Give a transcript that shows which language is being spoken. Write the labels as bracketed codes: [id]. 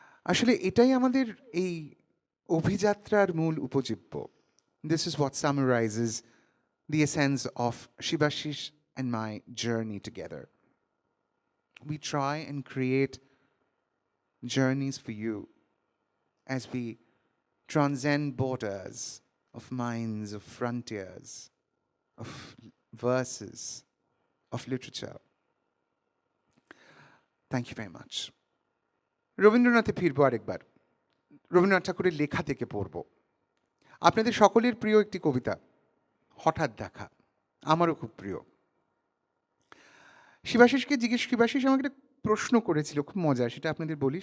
[bn] আসলে এটাই আমাদের এই অভিযাত্রার মূল উপজীব্য। [en] This is what summarizes the essence of Shibashish and my journey together. We try and create journeys for you as we transcend borders of minds, of frontiers, of verses, of literature. Thank you very much. [bn] রবীন্দ্রনাথে ফিরবো আরেকবার, রবীন্দ্রনাথ ঠাকুরের লেখা থেকে পড়ব। আপনাদের সকলের প্রিয় একটি কবিতা, হঠাৎ দেখা, আমারও খুব প্রিয়। শিবাশিসকে জিজ্ঞেস, শিবাশিস আমাকে একটা প্রশ্ন করেছিল, খুব মজা, সেটা আপনাদের বলি।